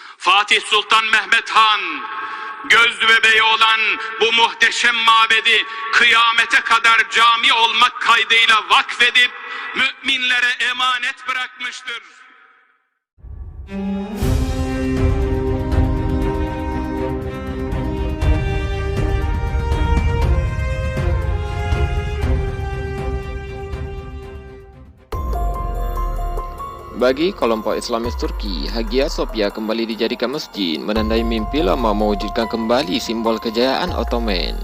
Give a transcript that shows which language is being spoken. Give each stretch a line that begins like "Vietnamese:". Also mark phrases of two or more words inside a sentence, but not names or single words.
Turkish: Fatih Sultan Mehmet Han, göz bebeği olan bu muhteşem mabedi kıyamete kadar cami olmak kaydıyla vakfedip müminlere emanet bırakmıştır.
Indonesian: Bagi kelompok Islamis Turki, Hagia Sophia kembali dijadikan masjid menandai mimpi lama mewujudkan kembali simbol kejayaan Ottoman.